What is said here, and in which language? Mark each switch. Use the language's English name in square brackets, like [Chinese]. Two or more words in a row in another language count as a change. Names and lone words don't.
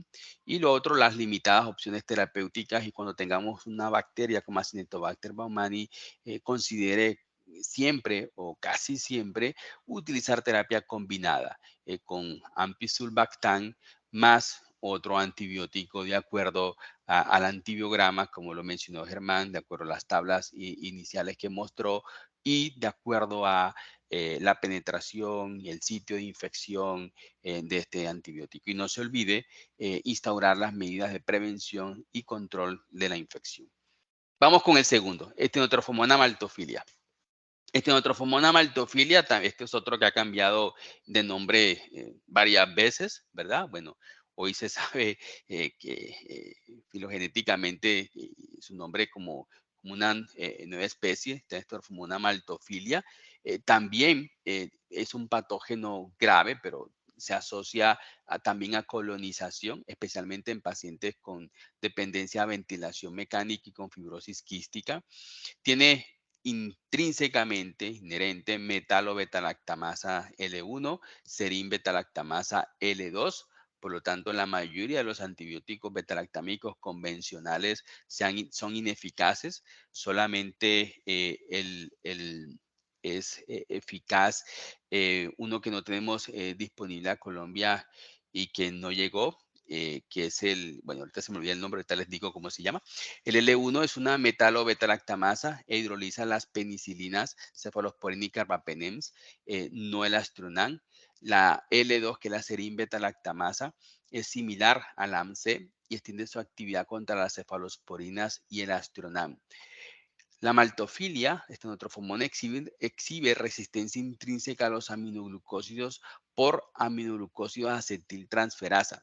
[Spanish] Y lo otro, las limitadas opciones terapéuticas y cuando tengamos una bacteria como Acinetobacter baumannii, considere siempre o casi siempre utilizar terapia combinada con ampicillin más otro antibiótico de acuerdo al antibiograma, como lo mencionó Germán, de acuerdo a las tablas iniciales que mostró y de acuerdo a la penetración y el sitio de infección de este antibiótico. Y no se olvide instaurar las medidas de prevención y control de la infección. Vamos con el segundo, Estenotrophomonas maltophilia. Estenotrophomonas maltophilia, este es otro que ha cambiado de nombre varias veces, ¿verdad? Bueno, hoy se sabe que filogenéticamente su nombre como una nueva especie, Estenotrophomonas maltophilia. También es un patógeno grave, pero se asocia también a colonización, especialmente en pacientes con dependencia a ventilación mecánica y con fibrosis quística. Tiene intrínsecamente, inherente, metalo-betalactamasa L1, serin betalactamasa L2. Por lo tanto, la mayoría de los antibióticos betalactámicos convencionales son ineficaces. Solamente es eficaz uno que no tenemos disponible a Colombia y que no llegó, que es bueno, ahorita se me olvida el nombre, ahorita les digo cómo se llama. El L1 es una metalo-betalactamasa e hidroliza las penicilinas, cefalosporin y carbapenems, no el astronam. La L2, que es la serin betalactamasa, es similar al AMC y extiende su actividad contra las cefalosporinas y el astronam. La maltofilia, Estenotrophomonas, exhibe resistencia intrínseca a los aminoglucósidos por aminoglucósidos acetiltransferasa.